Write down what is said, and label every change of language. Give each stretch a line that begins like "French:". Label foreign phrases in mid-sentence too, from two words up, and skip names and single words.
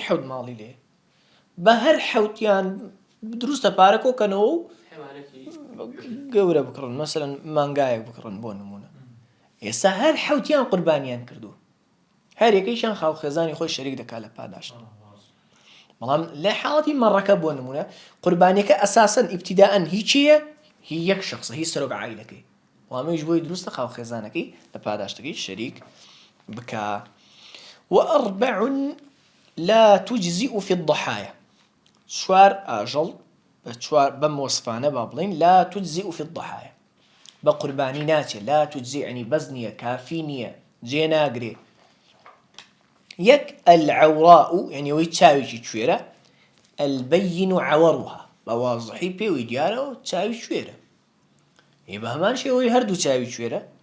Central Kurdish: حەوت ماڵی لێ بە هەر حەوتیان دروستە پارە کۆکەنەوە و گەورە بکڕن مەسەلەن مانگایەک بکڕن بۆ نمونە ئێستا هەر حەوتیان قوربانیان کردووە هەر یەکەیشیان خاو خێزانی خۆی شەریک دەکات لە پاداشت. بەڵام لە حاڵەتی مەڕەکە بۆ نمونە قوربانیەکە ئەساسەن ئیبتیداءەن هیچیە هی یەک شخصە هی سەرۆک عائیلەکەی وامەیش بۆی دروستە خاو خێزانەکەی لە پاداشتەکەی شەریک بکا.
Arabic: وأربع لا تجزئ في الضحايا
Central Kurdish: 4 ئاژەڵ بەم وەسفانە با بڵێن
Arabic: لا تجزئ في الضحايا
Central Kurdish: بە قوربانی ناچێ
Arabic: لا تجزئ
Central Kurdish: ینی بەز نییە کافی نییە جێ ناگرێ. یەک العوراء ینی ئەوەی چاوێکی کوێرە
Arabic: البين عورها
Central Kurdish: بە وازحی پێوەی دیارەوە چاوی کوێرە بە هەمان شێوەی هەردوو چاوی کوێرە.